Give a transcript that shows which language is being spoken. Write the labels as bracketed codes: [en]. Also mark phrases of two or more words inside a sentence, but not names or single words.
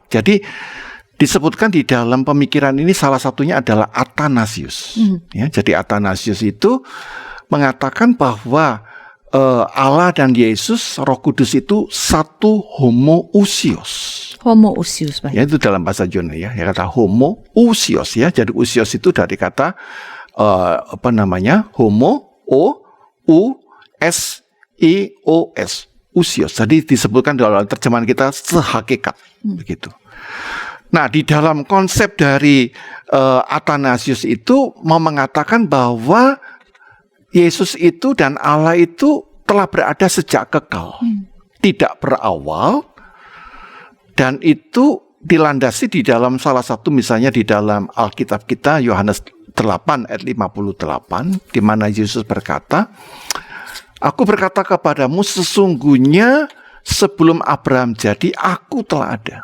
[id] Jadi disebutkan di dalam pemikiran ini salah satunya adalah Athanasius. Ya, jadi Athanasius itu mengatakan bahwa Allah dan Yesus, Roh Kudus itu satu homoousios. Homoousios, baik. Ya, itu dalam bahasa Yunani ya, kata homoousios ya. Jadi usios itu dari kata homo, usios, usios. Jadi disebutkan dalam terjemahan kita sehakikat begitu. Nah, di dalam konsep dari Athanasius itu mau mengatakan bahwa Yesus itu dan Allah itu telah berada sejak kekal, tidak berawal, dan itu dilandasi di dalam salah satu, misalnya di dalam Alkitab kita, Yohanes 8 ayat 58, di mana Yesus berkata, "Aku berkata kepadamu, sesungguhnya sebelum Abraham jadi, aku telah ada."